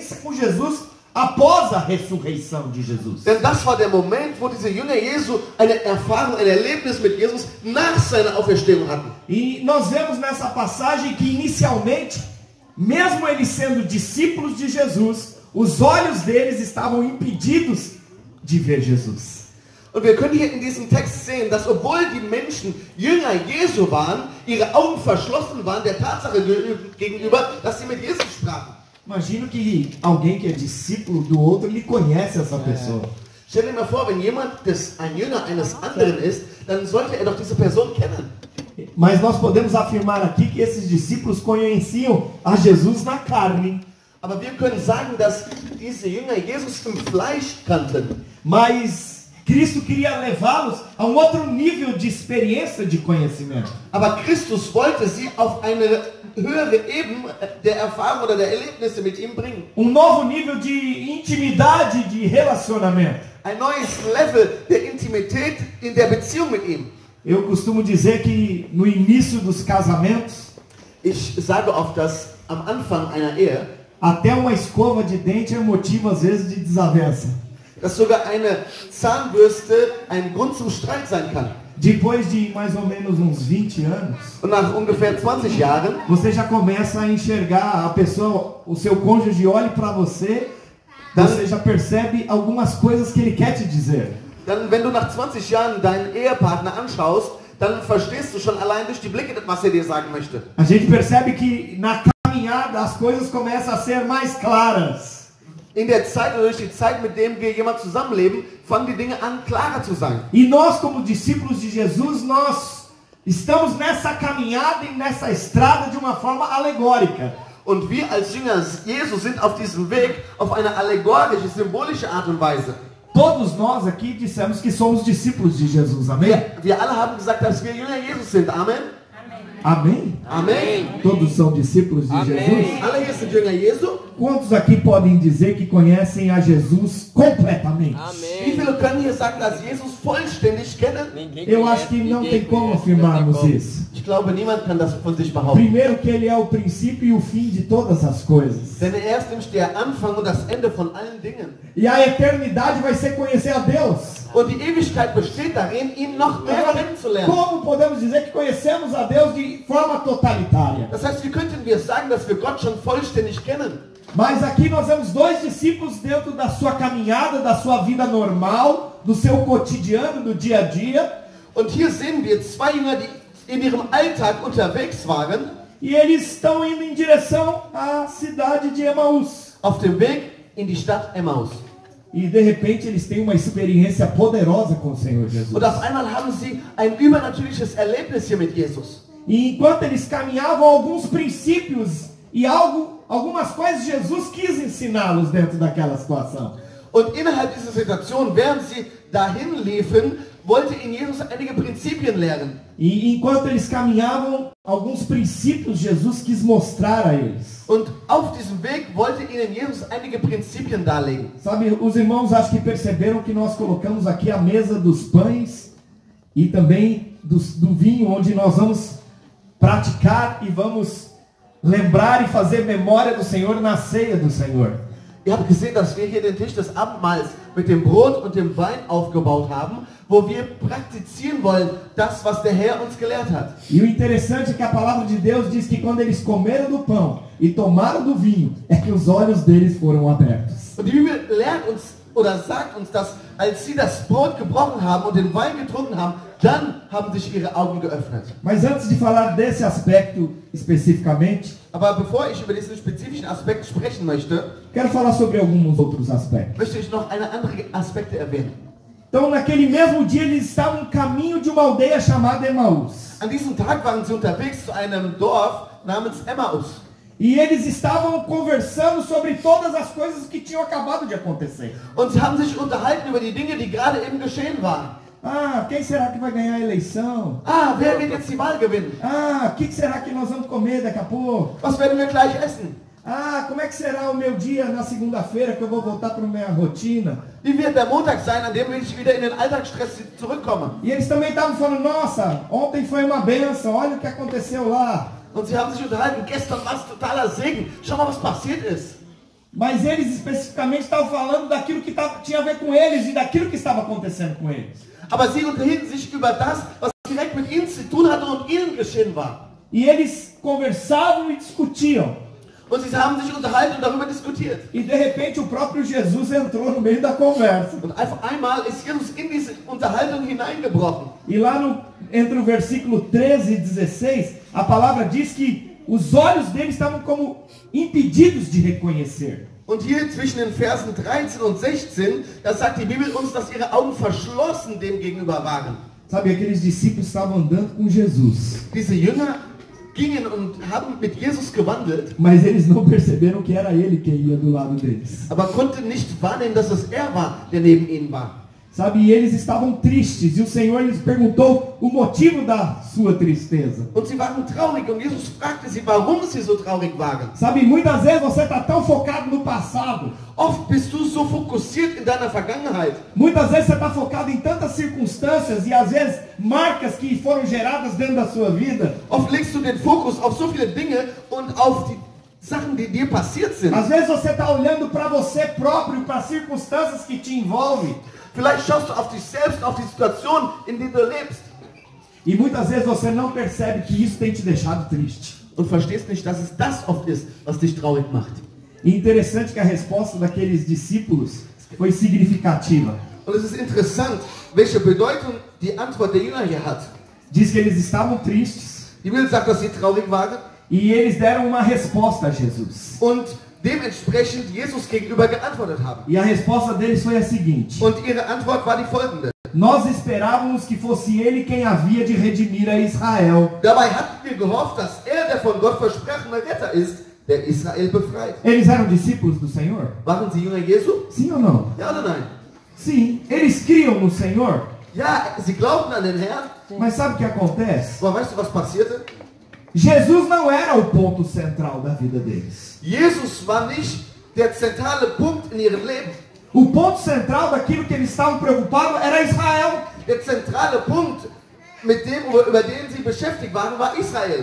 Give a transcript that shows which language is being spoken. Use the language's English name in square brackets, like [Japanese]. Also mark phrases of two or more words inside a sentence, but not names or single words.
[Portuguese] com Jesus após a ressurreição de Jesus. [German] Denn das war der Moment, wo diese Jünger Jesu eine Erfahrung, ein Erlebnis mit Jesus nach seiner Auferstehung hatten. [Portuguese] E nós vemos nessa passagem que inicialmente, mesmo eles sendo discípulos de Jesus, os olhos deles estavam impedidos de ver Jesus. [German] Und wir können hier in diesem Text sehen, dass obwohl die Menschen Jünger Jesu waren, ihre Augen verschlossen waren der Tatsache gegenüber, dass sie mit Jesus sprachen. [Portuguese] Imagino que alguém que é discípulo do outro, ele conhece essa pessoa. [German] Stell dir mal vor, wenn jemand ein Jünger eines anderen ist, dann sollte er doch diese Person kennen. [Portuguese] Mas nós podemos afirmar aqui que esses discípulos conheciam a Jesus na carne. [German] Aber wir können sagen, dass diese Jünger Jesus im Fleisch kannten. [Portuguese] Mas Cristo queria levá-los a um outro nível de experiência de conhecimento. [German] Aber Christus wollte sie auf eine höhere Ebene der Erfahrung oder der Erlebnisse mit ihm bringen. [Portuguese] Novo nível de intimidade, de relacionamento. [German] Ein neues Level der Intimität in der Beziehung mit ihm. [Portuguese] Eu costumo dizer que no início dos casamentos, [German] Ich sage oft, dass am Anfang einer Ehe, [Portuguese] até uma escova de dente é motivo às vezes de desavença. [German] dass sogar eine Zahnbürste ein Grund zum Streit sein kann. [Portuguese] Depois de mais ou menos uns 20 anos, [German] Und nach ungefähr 20 Jahren, [Portuguese] você já começa a enxergar a pessoa, o seu cônjuge olha para você, você já percebe algumas coisas que ele quer te dizer. [German] dann, wenn du nach 20 Jahren deinen Ehepartner anschaust, dann verstehst du schon allein durch die Blicke, was er dir sagen möchte. [Portuguese] A gente percebe que na caminhada as coisas começam a ser mais claras. [German] In der Zeit oder durch die Zeit, mit dem wir jemand zusammenleben, fangen die Dinge an, klarer zu sein. [Portuguese] E nós, como discípulos de Jesus, nós estamos nessa caminhada e nessa estrada de uma forma alegórica. [German] Und wir als Jünger Jesus sind auf diesem Weg auf eine allegorische, symbolische Art und Weise. [Portuguese] Todos nós aqui dissemos que somos discípulos de Jesus, amém? [German] Wir alle haben gesagt, dass wir Jünger Jesus sind. Amen. [Portuguese] Amém? [German] Amen. [Portuguese] Todos são discípulos de Jesus? [German] Alle hier sind Jünger Jesu. [Portuguese] Quantos aqui podem dizer que conhecem a Jesus completamente? [German] Wie viele können hier sagen, dass Jesus vollständig kennen? [Portuguese] Eu acho que não tem como afirmarmos isso. [German] Ich glaube, niemand kann das von sich behaupten. [Portuguese] Primeiro que ele é o princípio e o fim de todas as coisas. [German] Denn er ist nämlich der Anfang und das Ende von allen Dingen. [Portuguese] E a eternidade vai ser conhecer a Deus. [German] Und die Ewigkeit besteht darin, ihn noch mehr kennenzulernen. [Portuguese] Como podemos dizer que conhecemos a Deus de forma totalitária? [German] Das heißt, wie könnten wir sagen, dass wir Gott schon vollständig kennen? [Portuguese] Mas aqui nós vemos dois discípulos dentro da sua caminhada, da sua vida normal, do seu cotidiano, do dia a dia. [German] Und hier sehen wir zwei Jünger, die in ihrem Alltag unterwegs waren. [Portuguese] E eles estão indo em direção à cidade de Emaús. [German] Auf dem Weg in die Stadt Emmaus. [Portuguese] E de repente eles têm uma experiência poderosa com o Senhor Jesus. [German] Und auf einmal haben sie ein übernatürliches Erlebnis hier mit Jesus. [Portuguese] E enquanto eles caminhavam, alguns princípios e algumas coisas Jesus quis ensiná-los dentro daquela situação. [German] Und innerhalb dieser Situation, während sie dahin liefen, wollte ihnen Jesus einige Prinzipien lernen. [Portuguese] E enquanto eles caminhavam, alguns princípios Jesus quis mostrar a eles. [German] Und auf diesem Weg wollte ihnen Jesus einige Prinzipien darlegen. [Portuguese] Sabe, os irmãos acho que perceberam que nós colocamos aqui a mesa dos pães e também do vinho, onde nós vamos praticar e vamos lembrar e fazer memória do Senhor na ceia do Senhor. [German] Ihr habt gesehen, dass wir hier den Tisch des Abendmahls mit dem Brot und dem Wein aufgebaut haben, wo wir praktizieren wollen, das, was der Herr uns gelehrt hat. [Portuguese] E o interessante é que a palavra de Deus diz que quando eles comeram do pão e tomaram do vinho, é que os olhos deles foram abertos. [German] Und die Bibel lehrt uns oder sagt uns, dass als sie das Brot gebrochen haben und den Wein getrunken haben, dann haben sich ihre Augen geöffnet. [Portuguese] Mas antes de falar desse aspecto especificamente, [German] Aber bevor ich über diesen spezifischen Aspekt sprechen möchte, [Portuguese] quero falar sobre alguns outros aspectos. [German] möchte ich noch eine andere Aspekte erwähnen. [Portuguese] Então, naquele mesmo dia, eles estavam no caminho de uma aldeia chamada Emaús. [German] An diesem Tag waren sie unterwegs zu einem Dorf namens Emmaus. [Portuguese] E eles estavam conversando sobre todas as coisas que tinham acabado de acontecer. [German] Und sie haben sich unterhalten über die Dinge, die gerade eben geschehen waren. [Portuguese] Ah, quem será que vai ganhar a eleição? [German] Ah, wer wird jetzt die Wahl gewinnen? [Portuguese] Ah, o que será que nós vamos comer daqui a pouco? [German] Was werden wir gleich essen? [Portuguese] Ah, como é que será o meu dia na segunda-feira que eu vou voltar para a minha rotina? [German] Wie wird der Montag sein, an dem ich wieder in den Alltagsstress zurückkomme? [Portuguese] E eles também estavam falando, nossa, ontem foi uma benção, olha o que aconteceu lá. [German] Und sie haben sich unterhalten, gestern war es totaler Segen. Schau mal, was passiert ist. [Portuguese] Mas eles especificamente estavam falando daquilo que tinha a ver com eles e daquilo que estava acontecendo com eles. [German] Aber sie unterhielten sich über das, was direkt mit ihnen zu tun hatte und ihnen geschehen war. [Portuguese] E eles conversavam e discutiam. [German] Und sie haben sich unterhalten und darüber diskutiert. [Portuguese] E de repente o próprio Jesus entrou no meio da conversa. [German] Und auf einmal ist Jesus in diese Unterhaltung hineingebrochen. [Portuguese] E lá entre o versículo 13 e 16, a palavra diz que os olhos deles estavam como impedidos de reconhecer. [German] Und hier zwischen den Versen 13 und 16, da sagt die Bibel uns, dass ihre Augen verschlossen dem gegenüber waren. [Portuguese] Sabe, aqueles discípulos estavam andando com Jesus. [German] Diese Jünger gingen und haben mit Jesus gewandelt, [Portuguese] Mas eles não perceberam que era ele quem ia do lado deles. [German] aber konnten nicht wahrnehmen, dass es er war, der neben ihnen war. [Portuguese] Sabe, e eles estavam tristes e o Senhor lhes perguntou o motivo da sua tristeza. [German] Und sie waren traurig und Jesus fragte sie, warum sie so traurig waren. [Portuguese] Sabe, muitas vezes você está tão focado no passado. [German] Oft bist du so fokussiert in deiner Vergangenheit. [Portuguese] Muitas vezes você está focado em tantas circunstâncias e às vezes marcas que foram geradas dentro da sua vida. [German] Oft legst du den Fokus auf so viele Dinge und auf die Sachen, die dir passiert sind. [Portuguese] Às vezes você está olhando para você próprio, para as circunstâncias que te envolvem. [German] Vielleicht schaust du auf dich selbst, auf die Situation, in der du lebst. [Portuguese] E muitas vezes você não percebe que isso tem te deixado triste. [German] Und verstehst nicht, dass es das oft ist, was dich traurig macht. [Portuguese] E interessante que a resposta daqueles discípulos foi significativa. [German] Und es ist interessant, welche Bedeutung die Antwort der Jünger hier hat. [Portuguese] Diz que eles estavam tristes [German] Die Bibel sagt, dass sie traurig waren [Portuguese] e eles deram uma resposta a Jesus. [German] und dementsprechend Jesus gegenüber geantwortet haben. [Portuguese] E a resposta deles foi a seguinte: [German] Und ihre Antwort war die folgende. [Portuguese] nós esperávamos que fosse ele quem havia de redimir a Israel. [German] Dabei hatten wir gehofft, dass er der von Gott versprochene Retter ist, der Israel befreit. [Portuguese] Eles eram discípulos do Senhor? [German] Waren sie Jünger Jesu? [Portuguese] Sim ou não? [German] Ja oder nein? [Portuguese] Sim. Eles criam no Senhor? [German] Ja, sie glaubten an den Herrn. [Portuguese] Mas sabe o que acontece? [German] Aber weißt du, was passierte? [Portuguese] Jesus não era o ponto central da vida deles. [German] Jesus war nicht der zentrale Punkt in ihrem Leben. [Portuguese] O ponto central daquilo que eles estavam preocupados era Israel. [German] Der zentrale Punkt, über den sie beschäftigt waren, war Israel.